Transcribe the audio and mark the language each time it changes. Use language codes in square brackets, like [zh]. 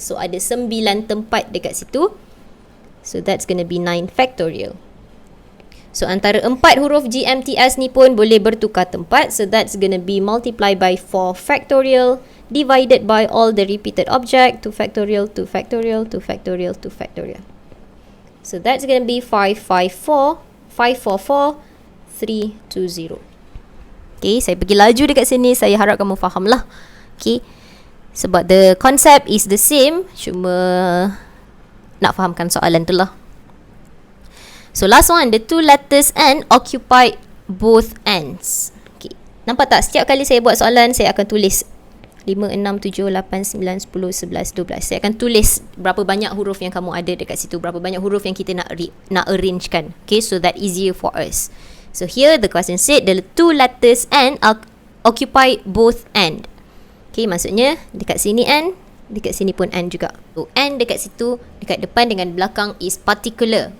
[ms] So ada 9 tempat dekat situ. [en] So that's going to be 9 factorial. [ms] So antara 4 huruf GMTS ni pun boleh bertukar tempat. [en] So that's going to be multiplied by 4 factorial divided by all the repeated object. 2 factorial, 2 factorial, 2 factorial, 2 factorial. So that's going to be 554, 544, 320. [ms] Okay, saya pergi laju dekat sini. Saya harap kamu faham lah. Okay, sebab [en] the concept is the same. [ms] Cuma nak fahamkan soalan tu lah. [en] So last one, the 2 letters N occupied both ends. [ms] Okay, nampak tak? Setiap kali saya buat soalan, saya akan tulis 5, 6, 7, 8, 9, 10, 11, 12. Saya akan tulis berapa banyak huruf yang kamu ada dekat situ, berapa banyak huruf yang kita nak arrangekan. [en] Okay, so that easier for us. So here the question said the 2 letters N occupy both end. [ms] Okay, maksudnya dekat sini N, dekat sini pun N juga. So N dekat situ, dekat depan dengan belakang [en] is particular.